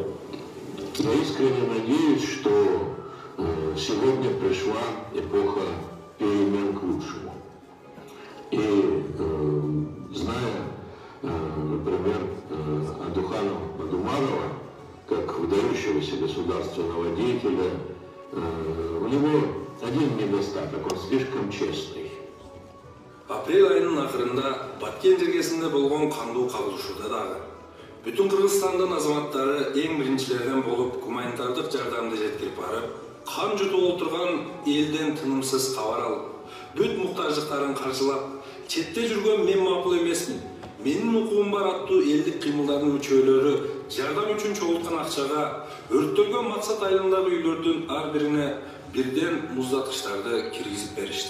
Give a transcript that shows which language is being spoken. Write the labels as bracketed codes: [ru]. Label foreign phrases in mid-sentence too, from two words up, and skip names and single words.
[ru] Я искренне надеюсь, что сегодня пришла эпоха перемен к лучшему. И зная, например, Адухана Мадумарова, как выдающегося государственного деятеля, у него один недостаток, он слишком честный. [ky] Апрель айынын акырында Баткен жергесинде болгон кандуу кагылышууда дагы бүтүн Кыргызстандын азаматтары эң биринчилерден болуп гуманитардык жардамды жеткирип барып, кан жутуп отурган элден тынымсыз кабар алып, бүт муктаждыктарын каржылап, четте жүргөн мен макул эмесмин, менин укугум бар аттуу элдик кыймылдардын мүчөлөрү жардам үчүн чогулткан акчага өрттөлгөн максат айылындагы үйлөрдүн ар бирине бирден муздаткычтарды киргизип беришти.